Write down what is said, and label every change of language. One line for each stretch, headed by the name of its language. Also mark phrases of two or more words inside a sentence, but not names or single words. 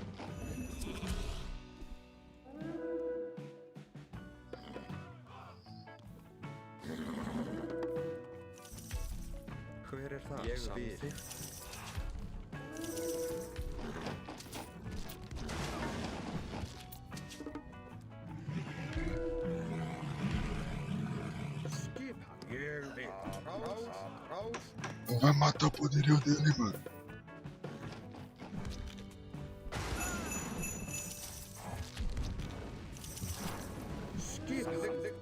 Icelandic: Hver er það? Ég vil. Samþykkt. Skipan. Ég vil. Aðrás.
Portuguese: Não vai matar o poderio dele, mano.
Icelandic: Skipan.